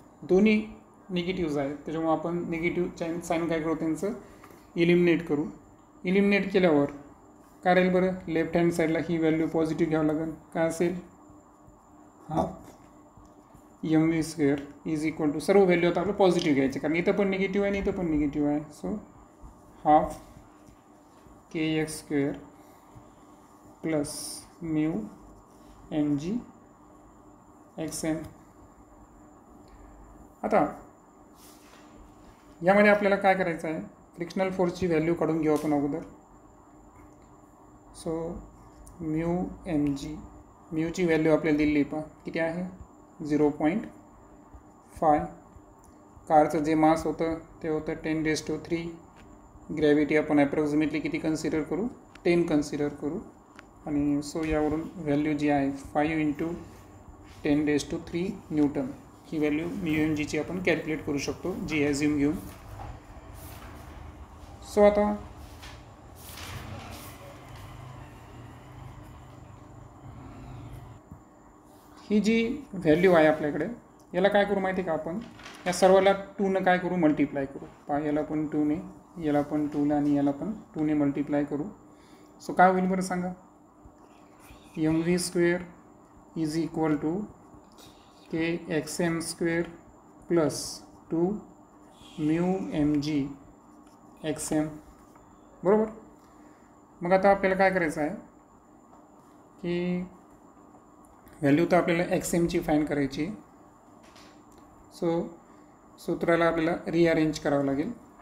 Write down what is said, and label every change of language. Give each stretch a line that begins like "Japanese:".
Marathi: दोन्ही निगेटिव्ज आहेत, त्याच्यामुळे आपण निगेटिव्ह साईन काय करू, त्यांचं इलिमिनेट करू. इलिमिनेट केल्यावर काय राहील बरं, लेफ्ट हँड साईडला ही व्हॅल्यू पॉझिटिव्ह घ्यावं लागेल. काय असेल, 12
English: M V square is equal to
Marathi: serve value आता आपलं पॉझिटिव्ह घ्यायचं, कारण इथं पण निगेटिव्ह आहे आणि इथं पण निगेटिव्ह आहे.
English: So half K X square plus mu M G X M.
Marathi: आता यामध्ये आपल्याला काय करायचं आहे, फ्रिक्शनल फोर्सची व्हॅल्यू काढून घेऊ आपण अगोदर. So mu M G, म्यूची value आपल्याला दिली पहा किती आहे 0.5. कारचं जे मास होतं ते होतं 10⁻³ ग्रॅव्हिटी आपण ॲप्रॉक्सिमेटली किती कन्सिडर करू 10 कन्सिडर करू. आणि सो यावरून व्हॅल्यू जी आहे 5 × 10⁻³ न्यूटन ही व्हॅल्यू म्यू एम जीची आपण कॅल्क्युलेट करू शकतो जी ॲझ्युम घेऊन. सो आता ही जी व्हॅल्यू आहे आपल्याकडे याला काय करू माहिती आहे का, आपण या सर्वाला 2ने काय करू मल्टिप्लाय करू. पहा याला पण 2ने, याला पण 2ने आणि याला पण 2ने मल्टिप्लाय करू. सो काय होईल बरं सांगा,
English: M V square is equal to K X M square plus 2 mu M G X M.
Marathi: बरोबर. मग आता आपल्याला काय करायचं आहे की व्हॅल्यू तर आपल्याला एक्स एमची फाईंड करायची. सो सूत्राला आपल्याला रिअरेंज करावं लागेल.